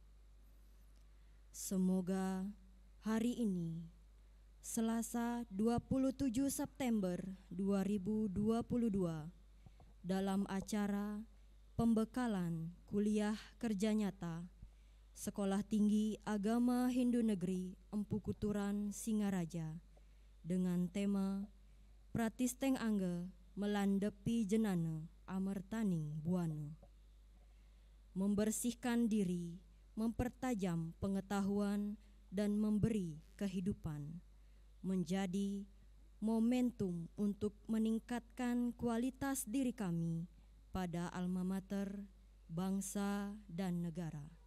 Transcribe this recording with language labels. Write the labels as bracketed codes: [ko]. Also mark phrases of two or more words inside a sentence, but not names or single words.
[id] Semoga hari ini, Selasa 27 September 2022, dalam acara pembekalan kuliah kerja nyata Sekolah Tinggi Agama Hindu Negeri Empu Kuturan Singaraja dengan tema Pratisteng Angga Melandepi Jenana Amertaning Buana. Membersihkan diri, mempertajam pengetahuan, dan memberi kehidupan menjadi momentum untuk meningkatkan kualitas diri kami pada alma mater, bangsa, dan negara.